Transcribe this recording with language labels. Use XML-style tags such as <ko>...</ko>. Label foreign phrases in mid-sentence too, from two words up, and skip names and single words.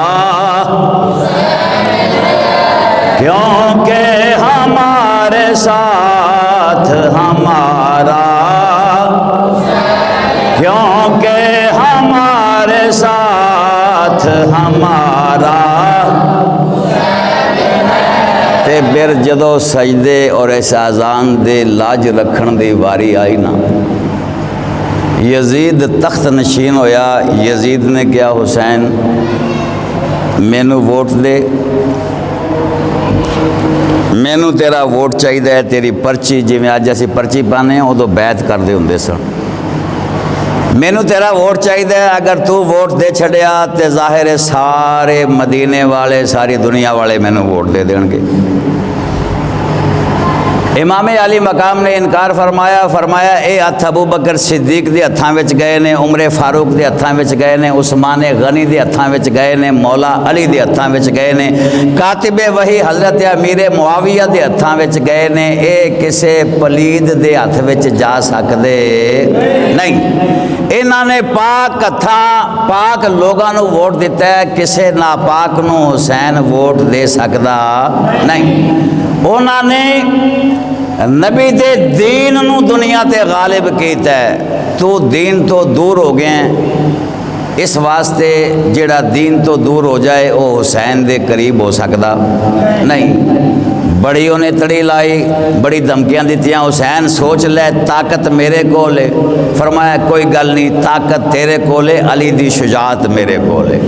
<ur>کیونکہ ہمارے ساتھ ہمارا، کیونکہ ہمارے ساتھ ہمارا۔</ur> <pa>تے پھر جدو سجدے اور اس اذان دے لاج رکھن دی واری آئی نا، یزید تخت نشین ہویا۔ یزید نے کیا، حسین مینو ووٹ دے، مینو تیرا ووٹ چاہیے، تیری پرچی جی میں اج اسی پرچی پانے ہیں ادو بیعت کرتے ہوں سن، مینو تیرا ووٹ چاہیے، اگر تو ووٹ دے چھڑیا تے ظاہر ہے سارے مدینے والے ساری دنیا والے مینو ووٹ دے دیں گے۔ امام علی مقام نے انکار فرمایا اے ہتھ ابو بکر صدیق دے ہتھاں وچ گئے نے، عمر فاروق دے ہتھاں وچ گئے نے، عثمان غنی دے ہتھاں وچ گئے نے، مولا علی دے ہتھاں وچ گئے نے، کاتب وحی حضرت امیر معاویہ دے ہتھاں وچ گئے نے، اے کسے پلید دے ہتھ وچ جا سکدے نہیں۔ انہاں نے پاک ہتھاں پاک لوگاں نو ووٹ دیتا ہے، کسے ناپاک نو حسین ووٹ دے سکدا نہیں۔ انہاں نے نبی دے دین نو دنیا تے غالب کیتا ہے، تو دین تو دور ہو گئے ہیں، اس واسطے جڑا دین تو دور ہو جائے وہ حسین دے قریب ہو سکدا نہیں۔ بڑی انہیں تڑی لائی، بڑی دھمکیاں دیتیاں، حسین سوچ لے طاقت میرے کول ہے، فرمایا کوئی گل نہیں، طاقت تیرے کول ہے، علی دی شجاعت میرے کول ہے۔</pa>